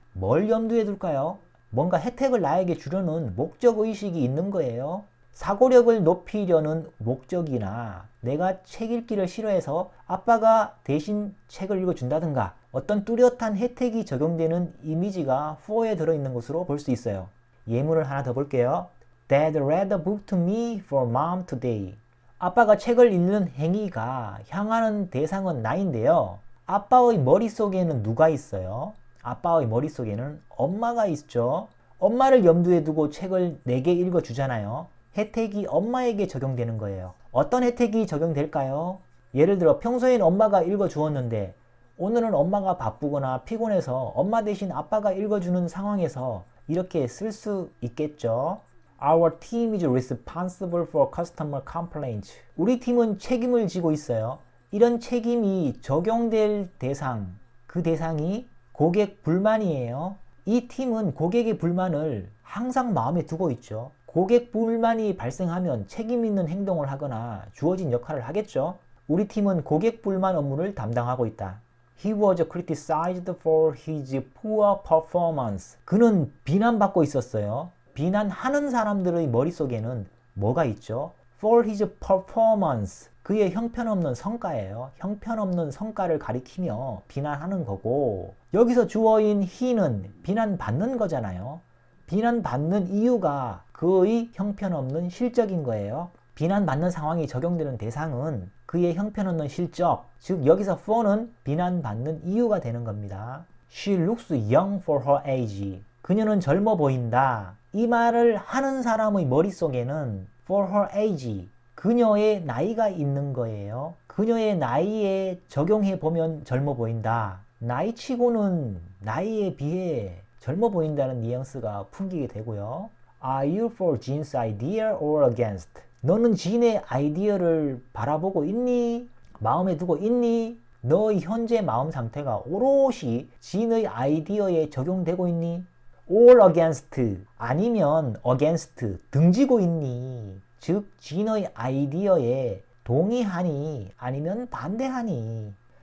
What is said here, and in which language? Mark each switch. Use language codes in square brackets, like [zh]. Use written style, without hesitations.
[ko] 뭘 염두에 둘까요? 뭔가 혜택을 나에게 주려는 목적의식이 있는 거예요. 사고력을 높이려는 목적이나 내가 책 읽기를 싫어해서 아빠가 대신 책을 읽어준다든가 어떤 뚜렷한 혜택이 적용되는 이미지가 for에 들어있는 것으로 볼 수 있어요. 예문을 하나 더 볼게요. [en] Dad read a book to me for mom today. [ko] 아빠가 책을 읽는 행위가 향하는 대상은 나인데요. 아빠의 머릿속에는 누가 있어요? 아빠의 머릿속에는 엄마가 있죠. 엄마를 염두에 두고 책을 내게 읽어주잖아요. 혜택이 엄마에게 적용되는 거예요. 어떤 혜택이 적용될까요? 예를 들어 평소엔 엄마가 읽어주었는데 오늘은 엄마가 바쁘거나 피곤해서 엄마 대신 아빠가 읽어주는 상황에서 이렇게 쓸 수 있겠죠. [en] Our team is responsible for customer complaints. [ko] 우리 팀은 책임을 지고 있어요. 이런 책임이 적용될 대상, 그 대상이 고객 불만이에요. 이 팀은 고객의 불만을 항상 마음에 두고 있죠. 고객 불만이 발생하면 책임 있는 행동을 하거나 주어진 역할을 하겠죠. 우리 팀은 고객 불만 업무를 담당하고 있다. [en] He was criticized for his poor performance. [ko] 그는 비난받고 있었어요. 비난하는 사람들의 머릿속에는 뭐가 있죠? [en] For his performance. [ko] 그의 형편없는 성과예요. 형편없는 성과를 가리키며 비난하는 거고 여기서 주어인 he는 비난받는 거잖아요. 비난받는 이유가 그의 형편없는 실적인 거예요. 비난받는 상황이 적용되는 대상은 그의 형편없는 실적, 즉 여기서 for는 비난받는 이유가 되는 겁니다. [en] She looks young for her age. [ko] 그녀는 젊어 보인다. 이 말을 하는 사람의 머릿속에는 [en] for her age, [ko] 그녀의 나이가 있는 거예요. 그녀의 나이에 적용해 보면 젊어 보인다. 나이치고는 나이에 비해 젊어 보인다는 뉘앙스가 풍기게 되고요. [en] Are you for Jean's idea or against? [ko] 너는 진의 아이디어를 바라보고 있니? 마음에 두고 있니? 너의 현재 마음 상태가 오롯이 진의 아이디어에 적용되고 있니? [en] or against [ko] 아니면 against 등지고 있니? 즉 진의 아이디어에 동의하니 아니면 반대하니?